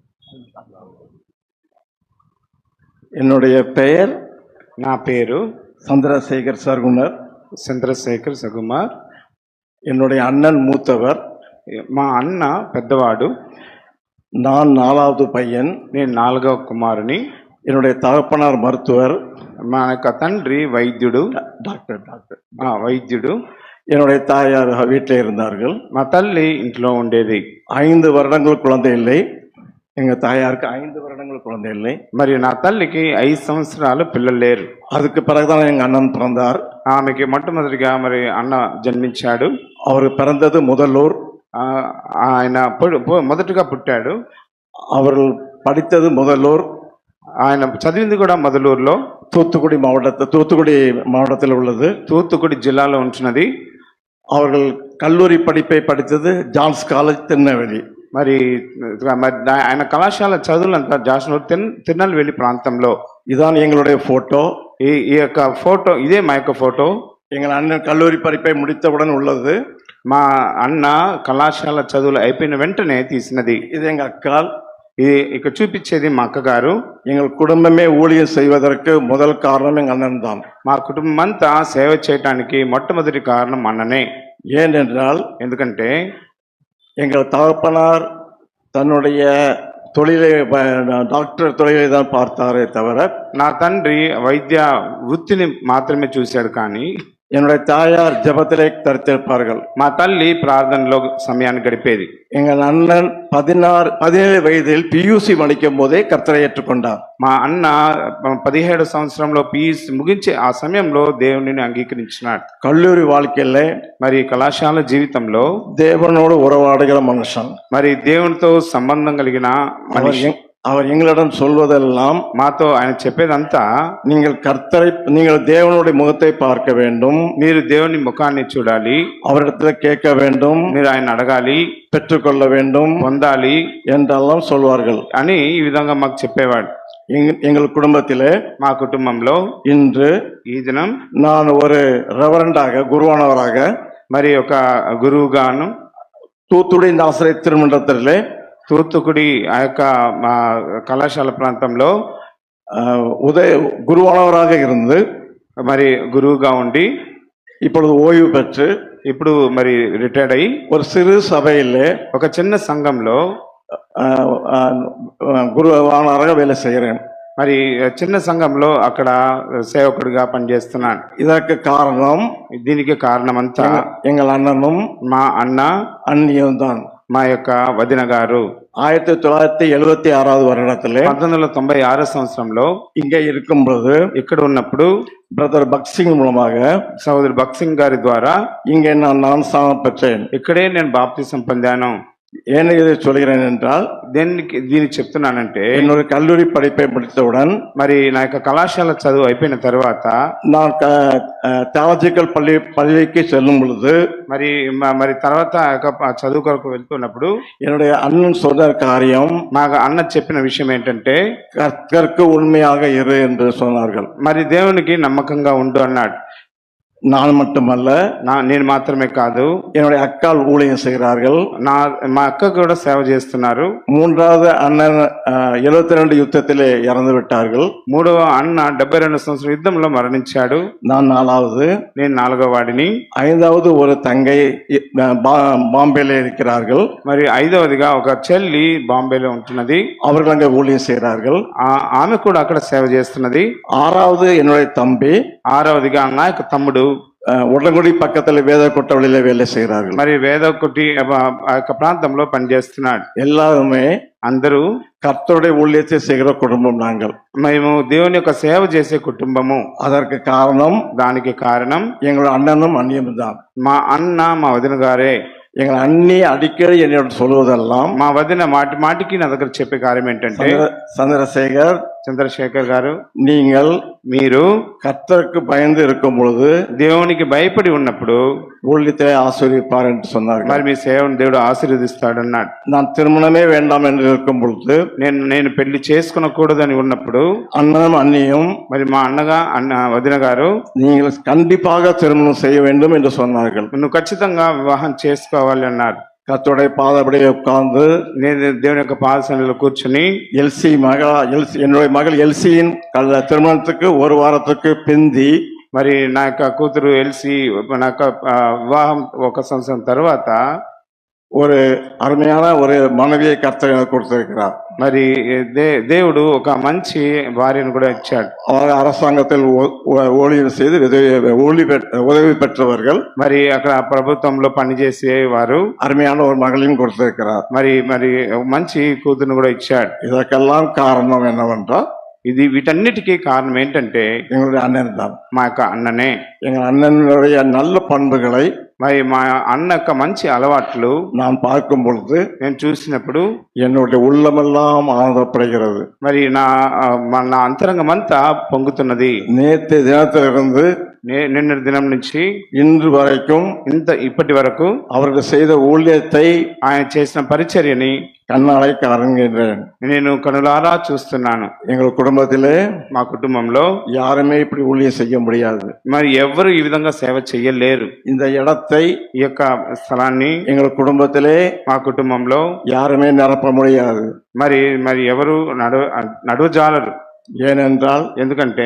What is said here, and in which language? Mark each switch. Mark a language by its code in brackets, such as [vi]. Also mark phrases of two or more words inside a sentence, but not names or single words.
[ta] என்னுடைய பெயர் [te] నా పేరు [ta] சந்திரசேகர் சர்குணர். [te] చంద్రశేఖర్ సగుమార్. [ta] என்னுடைய அண்ணன் மூத்தவர். [te] మా అన్న పెద్దవాడు. [ta] நான் 4வது பையன். [te] నేను 4వ కుమారుని. [ta] என்னுடைய தகப்பனார் மருத்துவர். [te] మా యొక్క తండ్రి వైద్యుడు. [ta] டாக்டர் [te] వైద్యుడు. [ta] என்னுடைய தாயார் வீட்டில் இருந்தார்கள். [te] మా తల్లి ఇంట్లో ఉండేది. [ta] 5 வருடங்கள் குழந்தை இல்லை. எங்க தாயாருக்கு 5 வருடங்கள் குழந்தை இல்லை. [te] మరి నా తల్లికి 5 సంవత్సరాలు పిల్లలు లేరు. [ta] அதுக்கு பிறகுதான் எங்க அண்ணன் பிறந்தார். [te] ఆమెకి మొట్టమొదటిగా మరి అన్న జన్మించాడు. [ta] அவர் பிறந்தது முதலூர். [te] ఆయన మొదటగా పుట్టాడు. [ta] அவர் படித்தது முதலூர். [te] ఆయన చదివింది కూడా మొదలూరులో. [ta] தூத்துக்குடி மாவட்டத்தில் உள்ளது. [te] తూత్తుకుడి జిల్లాలో ఉంటున్నది. [ta] அவர்கள் கல்லூரி படிப்பை படித்தது ஜான்ஸ் காலேஜ் திருநெல்வேலி. [te] మరి ఆయన కళాశాల చదువులంతా జాస్నూర్ తిరునెల్వేలి ప్రాంతంలో. [ta] இதான் எங்களுடைய போட்டோ. [te] ఈ యొక్క ఫోటో ఇదే మా యొక్క ఫోటో. [ta] எங்கள் அண்ணன் கல்லூரி படிப்பை முடித்தவுடன் உள்ளது. [te] మా అన్న కళాశాల చదువులు అయిపోయిన వెంటనే తీసినది. [ta] இது எங்க அக்கால். [te] ఇది ఇక్కడ చూపించేది మా అక్కగారు. [ta] எங்கள் குடும்பமே ஊழியம் செய்வதற்கு முதல் காரணம் எங்கள் அண்ணன் தான். [te] మా కుటుంబం అంతా సేవ చేయటానికి మొట్టమొదటి కారణం అన్ననే. [ta] ஏனென்றால் [te] ఎందుకంటే [ta] எங்கள் தகப்பனார் தன்னுடைய தொழிலை டாக்டர் தொழிலை தான் பார்த்தாரே தவிர [te] నా తండ్రి వైద్య వృత్తిని మాత్రమే చూశాడు. కానీ [ta] என்னுடைய தாயார் ஜெபத்திலே தரித்திருப்பார்கள். [te] మా తల్లి ప్రార్థనలో సమయాన్ని గడిపేది. [ta] எங்கள் அண்ணன் 17 வயதில் பியூசி படிக்கும் போதே கர்த்தரை ஏற்றுக்கொண்டார். [te] మా అన్న 17 సంవత్సరంలో పియూసి ముగించే ఆ సమయంలో దేవునిని అంగీకరించినాడు. [ta] கல்லூரி வாழ்க்கையில [te] మరి కళాశాల జీవితంలో [ta] தேவனோடு உறவாடுகிற மனுஷன். [te] మరి దేవునితో సంబంధం కలిగిన మనిషి. [ta] அவர் எங்களிடம் சொல்வதெல்லாம், [te] మాతో ఆయన చెప్పేదంతా, [ta] நீங்கள் தேவனுடைய முகத்தை பார்க்க வேண்டும், [te] మీరు దేవుని ముఖాన్ని చూడాలి, [ta] அவரிடத்துல கேட்க வேண்டும், [te] మీరు ఆయన అడగాలి, [ta] பெற்றுக்கொள்ள வேண்டும், [te] పొందాలి [ta] என்றெல்லாம் சொல்வார்கள் [te] అని ఈ విధంగా మాకు చెప్పేవాడు. [ta] எங்கள் குடும்பத்திலே, [te] మా కుటుంబంలో [ta] இன்று [te] ఈ దినం [ta] நான் ஒரு ரெவரண்டாக, குருவானவராக, [te] మరి ఒక గురువుగాను [ta] தூத்துக்குடி ஆசிரிய திருமண்டலத்திலே [te] తూత్తుకుడి ఆ యొక్క కళాశాల ప్రాంతంలో [ta] குருவானவராக இருந்து [te] మరి గురువుగా ఉండి [ta] இப்பொழுது ஓய்வு பெற்று [te] ఇప్పుడు మరి రిటైర్డ్ అయ్యి [ta] ஒரு சிறு சபையிலே [te] ఒక చిన్న సంఘంలో [ta] குருவானவராக வேலை செய்கிறேன். [te] మరి చిన్న సంఘంలో అక్కడ సేవకుడిగా పనిచేస్తున్నాను. [ta] இதற்கு காரணம், [te] దీనికి కారణమంతా [ta] எங்கள் அண்ணனும் [te] మా అన్న [ta] அண்ணியும் தான். [te] మా యొక్క వదిన గారు [ta] 1976 வருடத்திலே [te] 1996 సంవత్సరంలో [ta] இங்கே இருக்கும் பொழுது, [te] ఇక్కడ ఉన్నప్పుడు [ta] பிரதர் பக்சிங் மூலமாக, [te] సహోదరు భక్సింగ్ గారి ద్వారా [ta] இங்கே நான் ஞானஸ்நானம் பெற்றேன். [te] ఇక్కడే నేను బాప్తిసం పొందాను. [ta] ஏன் இதை சொல்கிறேன் என்றால், [te] దీన్ని చెప్తున్నానంటే, [ta] என்னுடைய கல்லூரி படிப்பை முடித்தவுடன், [te] మరి నా యొక్క కళాశాల చదువు అయిపోయిన తర్వాత [ta] நான் தியாலஜிக்கல் பள்ளிக்கு செல்லும் பொழுது, [te] మరి తర్వాత చదువు కొరకు వెళ్తున్నప్పుడు [ta] என்னுடைய அண்ணன் சொன்ன காரியம், [te] మా అన్న చెప్పిన విషయం ఏంటంటే, [ta] கர்த்தருக்கு உண்மையாக இரு என்று சொன்னார்கள். [te] మరి దేవునికి నమ్మకంగా ఉండు అన్నాడు. [ta] நான் மட்டுமல்ல, [te] నేను మాత్రమే కాదు, [ta] என்னுடைய అక్కాల్ ஊழியம் செய்கிறார்கள். [te] మా అక్క కూడా సేవ చేస్తున్నారు. [ta] 3வது அண்ணன் 72 யுத்தத்திலே இறந்து விட்டார்கள். [te] 3వ అన్న 72 సంవత్సరం యుద్ధంలో మరణించాడు. [ta] நான் 4வது. [te] నేను 4వ వాడిని. [ta] 5வது ஒரு தங்கை பாம்பேல இருக்கிறார்கள். [te] మరి 5వదిగా ఒక చెల్లి బాంబేలో ఉంటున్నది. [ta] அவர்கள் அங்கே ஊழியம் செய்கிறார்கள். [te] ఆమె కూడా అక్కడ సేవ చేస్తున్నది. [ta] 6வது என்னுடைய தம்பி. [te] 6వదిగా నా యొక్క తమ్ముడు [ta] ఉడలగుడి పక్కతల వేద కొట్టవలిలో వేலை செய்கிறார்கள். [te] మరి వేదకొట్టి ఆ యొక్క ప్రాంతంలో పనిచేస్తున్నాడు. [ta] எல்லாருமே, [te] అందరూ [ta] கர்த்தருடைய ஊழியத்தை செய்கிற குடும்பம் நாங்கள். [te] మేము దేవుని యొక్క సేవ చేసే కుటుంబము. [ta] அதற்கு காரணம், [te] దానికి కారణం [ta] எங்கள் அண்ணனும் அண்ணியும் தான். [te] మా అన్న మా వదిన గారే. [ta] எங்கள் அண்ணி அடிக்கடி என்னோட சொல்வதெல்லாம், [te] మా వదిన మాటి మాటికి నా దగ్గర చెప్పే కార్యం ఏంటంటే, చంద్రశేఖర్ గారు, మీరు [ta] கர்த்தருக்கு பயந்து இருக்கும் பொழுது, [te] దేవునికి భయపడి ఉన్నప్పుడు [ta] ஊழியத்தை ஆசீர்வதிப்பார் என்று சொன்னார்கள். [te] మరి మీ సేవను దేవుడు ఆశీర్వదిస్తాడు అన్నాడు. [ta] நான் திருமணமே வேண்டாம் என்று இருக்கும் பொழுது, [te] నేను పెళ్లి చేసుకునకూడదని ఉన్నప్పుడు, [ta] அண்ணனும் அண்ணியும், [te] మరి మా వదిన గారు, [ta] நீங்கள் கண்டிப்பாக திருமணம் செய்ய வேண்டும் என்று சொன்னார்கள். [te] నువ్వు ఖచ్చితంగా వివాహం చేసుకోవాలి అన్నారు. [ta] கர்த்தருடைய பாதபடியே உட்கார்ந்து [te] నేను దేవుని యొక్క పాదసన్నిధిలో కూర్చుని [ta] என்னுடைய மகள் எல்சியின் திருமணத்துக்கு ஒரு வாரத்துக்கு பிந்தி [te] మరి నా యొక్క కూతురు ఎల్సి నా యొక్క వివాహం 1 సంవత్సరం తర్వాత [ta] ஒரு அருமையான ஒரு மனைவியை கர்த்தர் எனக்கு கொடுத்திருக்கிறார். [te] మరి దేవుడు ఒక మంచి భార్యను కూడా ఇచ్చాడు. [ta] அவர் அரசாங்கத்தில் ஊழியம் செய்து உதவி பெற்றவர்கள். [te] మరి అక్కడ ప్రభుత్వంలో పనిచేసే వారు [ta] அருமையான ஒரு மகளையும் கொடுத்திருக்கிறார். [te] మరి మంచి కూతురును కూడా ఇచ్చాడు. [ta] இதற்கெல்லாம் காரணம் என்னவென்றால் [te] వీటన్నిటికీ కారణం ఏంటంటే [ta] எங்களுடைய அண்ணன் தான். [te] మా యొక్క అన్ననే. [ta] எங்கள் அண்ணனுடைய நல்ல பண்புகளை [te] మరి మా అన్న యొక్క మంచి అలవాట్లు [ta] நான் பார்க்கும் பொழுது [te] నేను చూసినప్పుడు [ta] என்னுடைய உள்ளமெல்லாம் ஆனந்தப்படுகிறது. [te] మరి నా అంతరంగం అంతా పొంగుతున్నది. [ta] நேற்று தினத்திலிருந்து [te] నిన్నటి దినం నుంచి [ta] இன்று வரைக்கும் [te] ఇప్పటి వరకు [ta] அவர்கள் செய்த ஊழியத்தை [te] ఆయన చేసిన పరిచర్యని [ta] கண்ணாலை காண்கின்றேன். [te] నేను కనులారా చూస్తున్నాను. [ta] எங்கள் குடும்பத்திலே [te] మా కుటుంబంలో [ta] யாருமே இப்படி ஊழியம் செய்ய முடியாது. [te] మరి ఎవరు ఈ విధంగా సేవ చేయలేరు. [ta] இந்த இடத்தை [te] ఈ యొక్క స్థలాన్ని [ta] எங்கள் குடும்பத்திலே [te] మా కుటుంబంలో [ta] யாருமே நிரப்ப முடியாது. [te] మరి ఎవరు నడువజాలరు. [ta] ஏனென்றால் [te] ఎందుకంటే